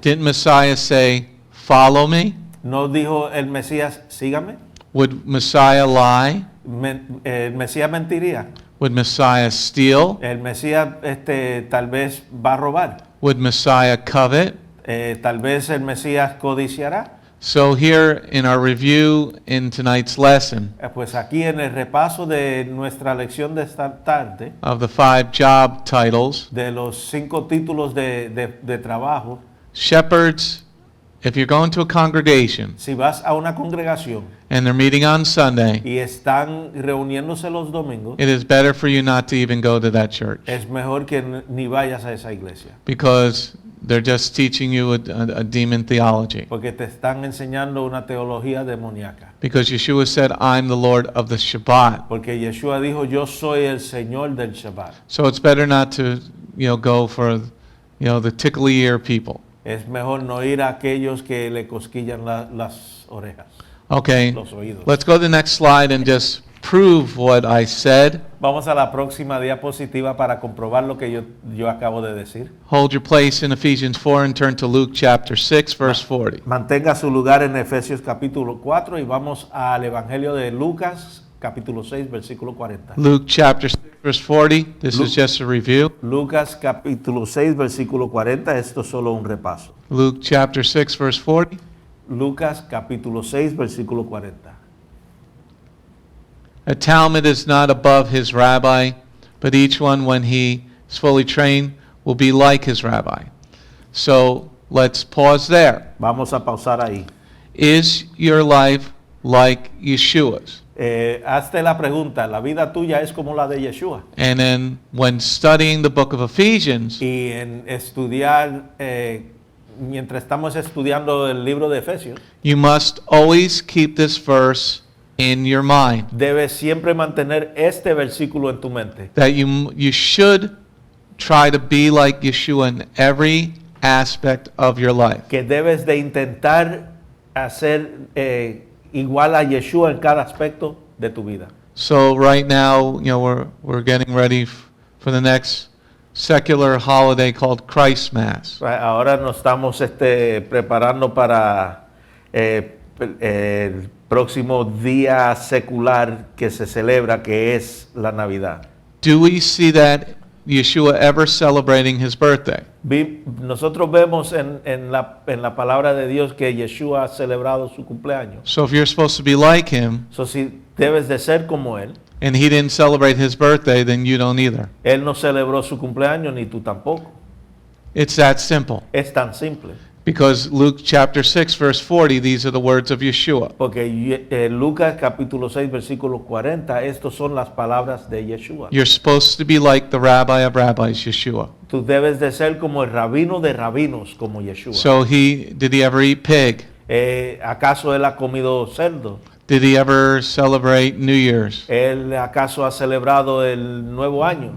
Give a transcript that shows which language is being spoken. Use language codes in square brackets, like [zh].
[en] Didn't Messiah say, follow me? [es] ¿No dijo el Mesías, sígame? [en] Would Messiah lie? [es] ¿El Mesías mentiría? [en] Would Messiah steal? [es] ¿El Mesías tal vez va a robar? [en] Would Messiah covet? [es] ¿Tal vez el Mesías codiciará? [en] So here in our review in tonight's lesson [es] Pues aquí en el repaso de nuestra lección de esta tarde, [en] of the 5 job titles, [es] de los 5 títulos de trabajo, [en] shepherds, if you're going to a congregation [es] si vas a una congregación [en] and they're meeting on Sunday, [es] y están reuniéndose los domingos, [en] it is better for you not to even go to that church [es] es mejor que ni vayas a esa iglesia, [en] because they're just teaching you a demon theology. [es] porque te están enseñando una teología demoníaca. [en] Because Yeshua said, I'm the Lord of the Shabbat. [es] Porque Yeshua dijo, yo soy el Señor del Shabbat. [en] So it's better not to, go for, the tickly ear people. [es] Es mejor no ir a aquellos que le cosquillan las orejas, [en] Okay, [es] los oídos. [en] let's go to the next slide and just prove what I said. [es] Vamos a la próxima diapositiva para comprobar lo que yo acabo de decir. [en] Hold your place in Ephesians 4 and turn to Luke chapter 6, verse 40. [es] Mantenga su lugar en Efesios capítulo 4 y vamos al Evangelio de Lucas capítulo 6 versículo 40. [en] Luke chapter 6, verse 40. This is just a review. [es] Lucas capítulo 6 versículo 40, esto es solo un repaso. [en] Luke chapter 6, verse 40. [es] Lucas capítulo 6 versículo 40. [en] A Talmud is not above his rabbi, but each one, when he is fully trained, will be like his rabbi. So let's pause there. [es] Vamos a pausar ahí. [en] Is your life like Yeshua's? [es] Hazte la pregunta, ¿la vida tuya es como la de Yeshua? [en] And then when studying the book of Ephesians, [es] Y en estudiar, mientras estamos estudiando el libro de Efesios, [en] you must always keep this verse in your mind, [es] debes siempre mantener este versículo en tu mente. [en] that you should try to be like Yeshua in every aspect of your life. [es] Que debes de intentar hacer igual a Yeshua en cada aspecto de tu vida. [en] So right now, we're getting ready for the next secular holiday called Christ Mass. [es] Ahora nos estamos preparando para el próximo día secular que se celebra, que es la Navidad. [en] Do we see that Yeshua ever celebrating his birthday? [es] Nosotros vemos en la palabra de Dios que Yeshua ha celebrado su cumpleaños. [en] So if you're supposed to be like him, [es] So, si debes de ser como Él, [en] and he didn't celebrate his birthday, then you don't either. [es] Él no celebró su cumpleaños ni tú tampoco. [en] It's that simple. [es] Es tan simple. [en] Because Luke chapter 6, verse 40, these are the words of Yeshua. [es] Porque Lucas capítulo 6 versículo 40, estas son las palabras de Yeshua. [en] You're supposed to be like the rabbi of rabbis, Yeshua. [es] Tú debes de ser como el rabino de rabinos, como Yeshua. [en] So did he ever eat pig? [es] ¿Acaso él ha comido cerdo? [en] Did he ever celebrate New Year's? [es] ¿Él acaso ha celebrado el nuevo año?